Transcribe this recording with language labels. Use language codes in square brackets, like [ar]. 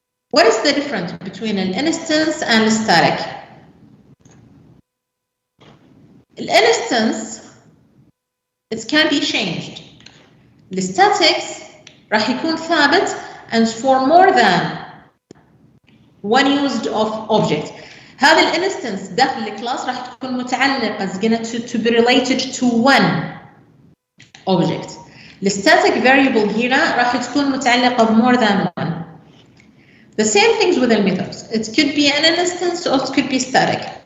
[en] What is the difference between an instance and a static? An instance it can be changed. [ar] الستاتكس راح يكون ثابت [en] and for more than one used of object. [ar] هذا الانستنس داخل الكلاس راح تكون متعلقة [en] to be related to one object. [ar] الستاتيك variable هنا راح تكون متعلقة ب [en] more than one. The same things with the methods. It could be an instance or it could be static.